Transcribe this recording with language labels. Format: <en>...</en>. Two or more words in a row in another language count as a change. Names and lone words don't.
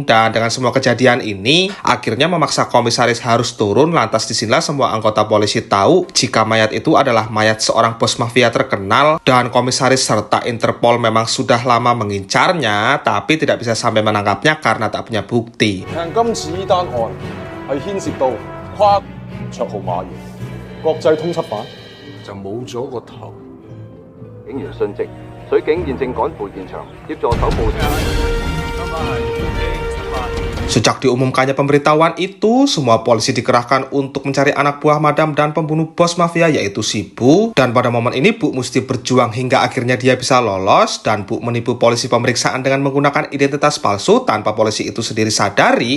<id>Dan dengan semua kejadian ini, akhirnya memaksa komisaris harus turun. Lantas disinilah semua anggota polisi tahu jika mayat itu adalah mayat seorang bos mafia terkenal, dan komisaris serta Interpol memang sudah lama mengincarnya tapi tidak bisa sampai menangkapnya karena tak punya bukti.</id> <yue>今次呢單案係牽涉到跨綽號馬爺，國際通緝犯，就冇咗個頭。警員殉職，水警現正趕赴現場協助搜捕。</yue> <id>Sejak diumumkannya pemberitahuan itu, semua polisi dikerahkan untuk mencari anak buah Madam dan pembunuh bos mafia yaitu si Bu. Dan pada momen ini Bu mesti berjuang hingga akhirnya dia bisa lolos, dan Bu menipu polisi pemeriksaan dengan menggunakan identitas palsu tanpa polisi itu sendiri sadari.</id>